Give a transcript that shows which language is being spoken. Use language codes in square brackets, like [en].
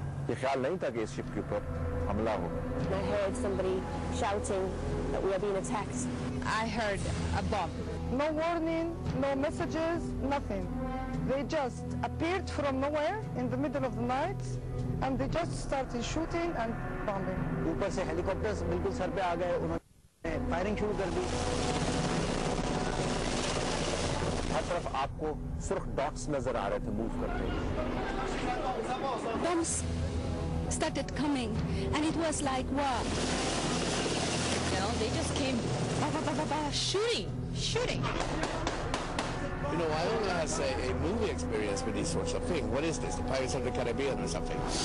[hi] ये ख्याल नहीं था कि इस शिप के ऊपर हमला हो। [en] I heard somebody shouting that we are being attacked. I heard a bomb. No warning, no messages, nothing. They just appeared from nowhere in the middle of the night and they just started shooting and bombing. [hi] ऊपर से helicopters बिल्कुल sir पे आ गए, उन्होंने firing शुरू कर दी। हर तरफ आपको सुर्ख डॉट्स नजर आ रहे थे मूव करते हुए। [en] Bombs started coming and it was like wow. You know, they just came shooting. You know, Iona has a movie experience with these sorts of things. What is this? The Pirates of the Caribbean or something?